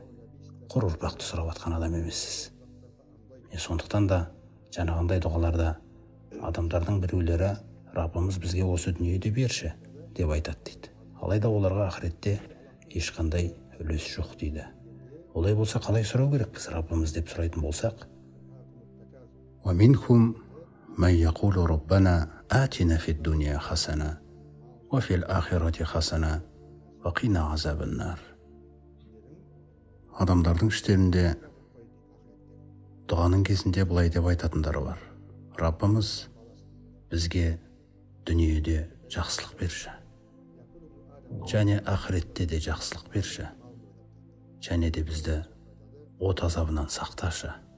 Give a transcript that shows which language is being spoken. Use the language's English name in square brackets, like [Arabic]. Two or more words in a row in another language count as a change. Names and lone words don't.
[Kazakh] Құр ұрпақты сұрап атқан адам емессіз. Сондықтан да жаңағындай дұғаларда адамдардың біреулері Раббымыз бізге осы дүниеде берші деп айтады дейді. Алайда оларға ақыретте ешқандай үлес жоқ дейді. Олай болса қалай сұрау керек біз Раббымыз деп сұрайтын болсақ? [Arabic] وَمِنْهُمْ مَنْ يَقُولُ رَبَّنَا آتِنَا فِي الدُّنْيَا حَسَنَةً وَفِي الْآخِرَةِ حَسَنَةً وَقِنَا عَذَابَ النَّارِ. [Kazakh] Адамдардың іштерінде дұғаның кезінде былай деп айтатындары бар. Раббымыз бізге дүниеде жақсылық берші, және ақыретте де жақсылық берші, және де бізді от азабынан сақташы.